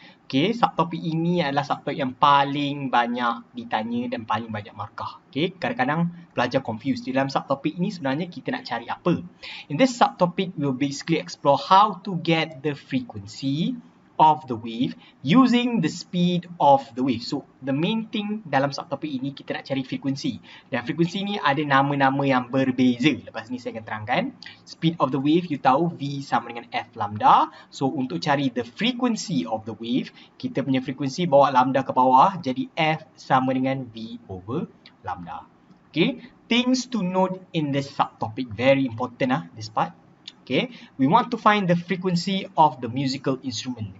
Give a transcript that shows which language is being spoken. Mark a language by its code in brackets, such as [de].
[ms] Okay, subtopik ini adalah subtopik yang paling banyak ditanya dan paling banyak markah. Okay, kadang-kadang pelajar confused. Di dalam subtopik ini sebenarnya kita nak cari apa? [en] In this subtopic, we'll basically explore how to get the frequency of the wave using the speed of the wave. So, the main thing [ms] dalam subtopik ini kita nak cari frekuensi. Dan frekuensi ni ada nama-nama yang berbeza. Lepas ni saya akan terangkan. [en] Speed of the wave, [ms] you tahu V sama dengan F lambda. So, untuk cari [en] the frequency of the wave, [ms] kita punya frekuensi bawa lambda ke bawah. Jadi, F sama dengan V over lambda. Okay. [en] Things to note in this subtopic. Very important this part. Okay, we want to find the frequency of the musical instrument.